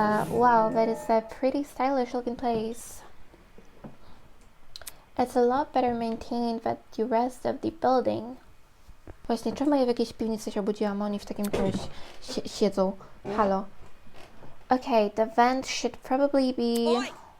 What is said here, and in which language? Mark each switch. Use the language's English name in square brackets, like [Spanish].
[English] Wow, that is a pretty stylish looking place. It's a lot better maintained than the rest of the building. [Polish] Właśnie, czemu ja w jakiejś piwnicy się obudziłam, a oni w takim czymś siedzą? Halo. [English] Okay, the vent should probably be... Oj.